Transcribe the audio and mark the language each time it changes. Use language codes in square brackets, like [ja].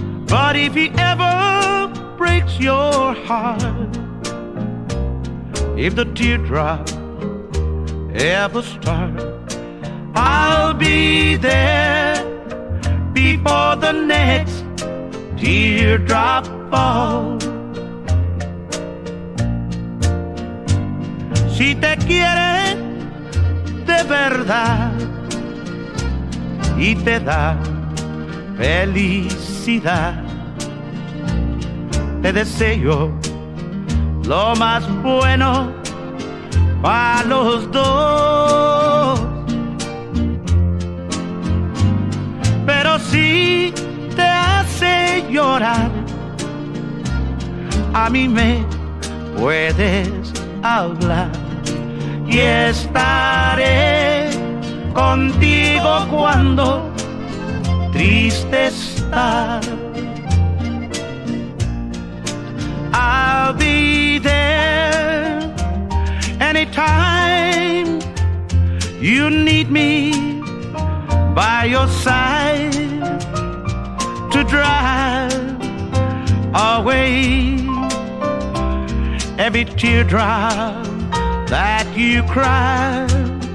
[en] But if he ever breaks your heart, if the teardrop ever start, I'll be there before the next teardrop falls. [es] Si te quiere de verdad y te da felicidad, te deseo lo más bueno para los dos. Pero si te hace llorar, a mí me puedes hablar y estaré contigo cuando triste estar. [en] I'll be there anytime you need me by your side to drive away every teardrop that you cry.